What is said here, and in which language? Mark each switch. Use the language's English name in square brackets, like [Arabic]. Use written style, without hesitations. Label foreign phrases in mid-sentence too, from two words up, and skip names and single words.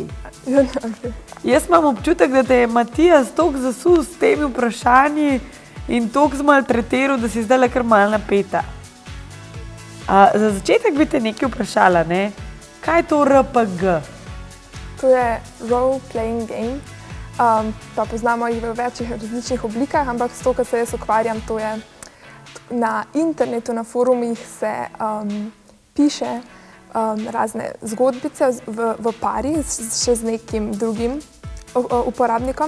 [Slovenian] Okay. Jaz imam občutek, da te je Matijas toliko zasul s temi vprašanji in toliko zmaltretiral, da si zdaj kar malo napeta. Za začetek bi te nekaj vprašala, ne? Kaj je to RPG? To je [English] role playing game. [Slovenian] Pa poznamo jih v večjih različnih oblikah, ampak s to, kar se jaz ukvarjam, to je na internetu, na forumih se piše razne zgodbice v pari, še z nekim drugim uporabnikom.